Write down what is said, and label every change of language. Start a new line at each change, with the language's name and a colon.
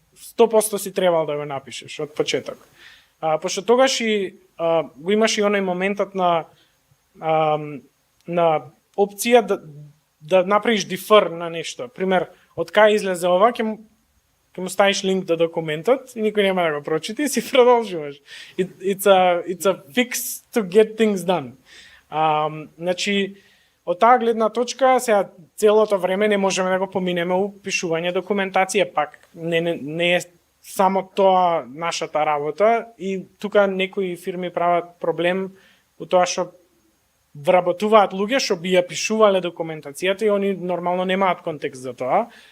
Macedonian: 100% си требал да го напишеш од почеток. Пошто тогаш и го имаш и оној моментот на опција да направиш дифер на нешто. Пример, од кај излезе ова, ќе му ставиш линк до документот и никој нема да го прочити и си продолжуваш.
English: It's a fix to get things done.
Macedonian: Значи, од таа гледна точка, сега целото време не можеме да го поминеме у пишување документација, пак не е само тоа нашата работа и тука некои фирми прават проблем у тоа што вработуваат луѓе што би ја пишувале документацијата и они нормално немаат контекст за тоа.